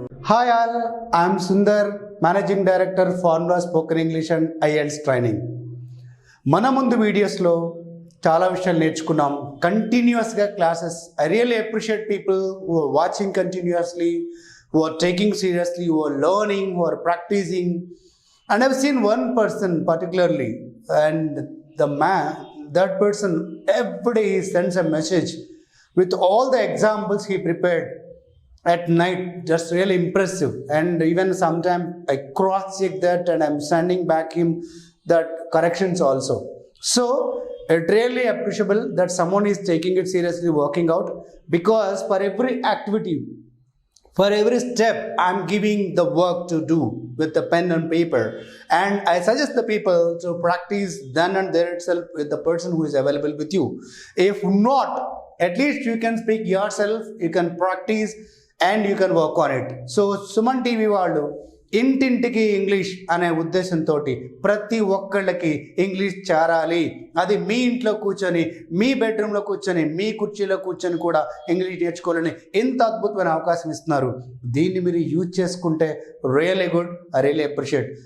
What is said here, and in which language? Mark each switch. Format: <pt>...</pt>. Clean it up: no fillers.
<en>Hi all, I am Sundar, Managing Director, Formula Spoken English and IELTS Training.</en> <te>మన ముందు వీడియోస్లో చాలా విషయాలు నేర్చుకున్నాం. కంటిన్యూస్గా classes.</te> <en>I really appreciate people who are watching continuously, who are taking seriously, who are learning, who are practicing. And I've seen one person particularly, and that person every day he sends a message with all the examples he prepared at night, just really impressive. And even sometimes I cross-check that and I'm sending back him that corrections also. So it really appreciable that someone is taking it seriously, working out, because for every activity, for every step, I'm giving the work to do with the pen and paper. And I suggest the people to practice then and there itself with the person who is available with you. If not, at least you can speak yourself, you can practice and you can work on it.</en> <te>So Suman TV వాళ్ళు ఇంటింటికి English అనే ఉద్దేశంతో ప్రతి ఒక్కళ్ళకి English చేరాలి, అది మీ ఇంట్లో కూర్చొని, మీ బెడ్రూమ్లో కూర్చొని, మీ కుర్చీలో కూర్చొని కూడా ఇంగ్లీష్ నేర్చుకోవాలని ఎంత అద్భుతమైన అవకాశం ఇస్తున్నారు. దీన్ని మీరు యూజ్ చేసుకుంటే</te> <en>Really good. I really appreciate.</en>